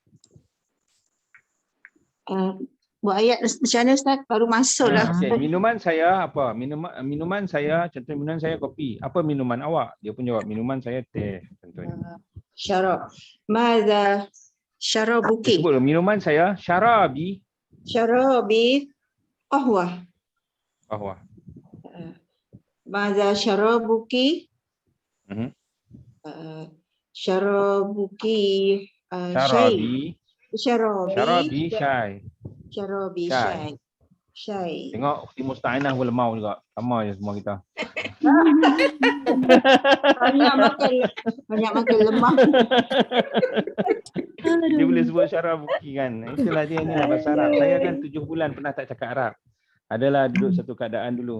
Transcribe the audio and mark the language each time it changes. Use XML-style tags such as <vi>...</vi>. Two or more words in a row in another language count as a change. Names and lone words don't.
<ms>Buat ayat macam mana Ustaz? Baru masuk lah. Okay. Minuman saya apa? Minuman saya, contoh minuman saya kopi. Apa minuman awak? Dia pun jawab minuman saya teh contohnya.</ms> <ar>شراب. ماذا شرابك.</ar> <ms>Sebut minuman saya syarabi.</ms> <ar>شرابي قهوة. Qahwah. ماذا شرابك. شرابك شاي. شرابي شاي. شرابي شاي. شاي.</ar> <ms>Tengok Ukhti Musta'inah pun lemau juga. Sama je semua kita. Banyak makan lemah. Dia boleh sebut syarabuki kan. Itulah dia ni lah bahasa Arab. Saya kan 7 bulan pernah tak cakap Arab. Adalah duduk satu keadaan dulu.</ms>